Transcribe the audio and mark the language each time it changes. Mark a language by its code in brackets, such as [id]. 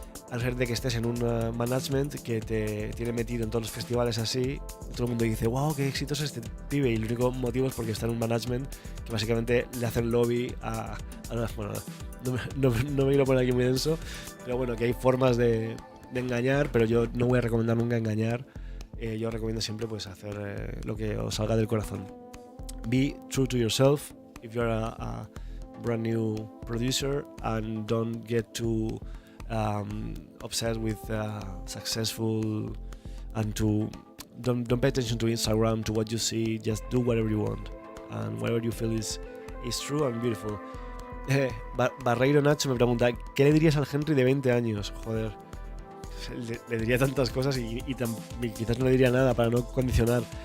[es] A no ser de que estés en un management que te tiene metido en todos los festivales así, todo el mundo dice, wow, qué exitoso es este pibe, y el único motivo es porque está en un management que básicamente le hacen lobby a bueno, no me quiero poner aquí muy denso, pero bueno, que hay formas de engañar, pero yo no voy a recomendar nunca engañar. Yo recomiendo siempre pues hacer lo que os salga del corazón. [en] Be true to yourself if you're a brand new producer, and don't get too obsessed with successful, and don't pay attention to Instagram, to what you see. Just do whatever you want and whatever you feel is true and beautiful. [es] Barreiro Nacho me pregunta: ¿qué le dirías al Henry de 20 años? Joder, le diría tantas cosas y quizás no le diría nada para no condicionar.